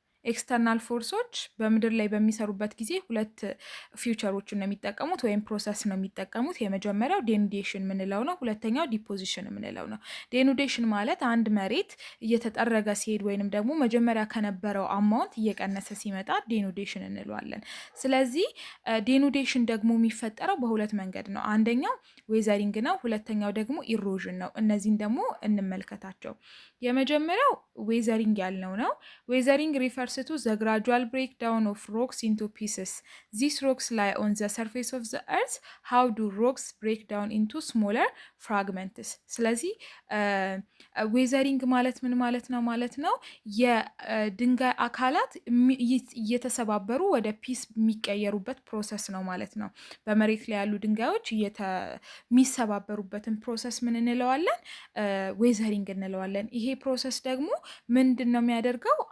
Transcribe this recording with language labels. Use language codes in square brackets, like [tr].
[am] ኤክስተርናል ፎርሶች በምድር ላይ በሚሰሩበት ጊዜ ሁለት ፊውቸሮችን ነው የሚጠቀሙት ወይም ፕሮሰስ ነው የሚጠቀሙት። የመጀመሪያው ዴኑዴሽን የምንለው ነው፣ ሁለተኛው ዲፖዚሽን የምንለው ነው። ዴኑዴሽን ማለት አንድ መሬት እየተጠረገ ሲሄድ ወይንም ደግሞ መጀመሪያ ከነበረው አማውንት እየቀነሰ ሲመጣ ዴኑዴሽን እንለዋለን። ስለዚህ ዴኑዴሽን ደግሞ የሚፈጠረው በሁለት መንገድ ነው። አንደኛው ዌዘሪንግ ነው፣ ሁለተኛው ደግሞ ኢሮዥን ነው። እነዚህን ደግሞ እንመልከታቸው። የመጀመሪያው ዌዘሪንግ ያልነው ነው። ዌዘሪንግ ሪፈርስ [en] to the gradual breakdown of rocks into pieces. These rocks lie on the surface of the earth. How do rocks break down into smaller fragments? [am] ስለዚህ ዌዘሪንግ ማለት ምን ማለት ነው? የድንጋይ አካላት እየተሰባበሩ ወደ ፒስ የሚቀየሩበት ፕሮሰስ ነው ማለት ነው። በመሬት ላይ ያሉ ድንጋዮች የሚሰባበሩበትን ፕሮሰስ ምን እንለዋለን? ዌዘሪንግ እንለዋለን። ይሄ ፕሮሰስ ደግሞ ምንድን ነው የሚያደርገው?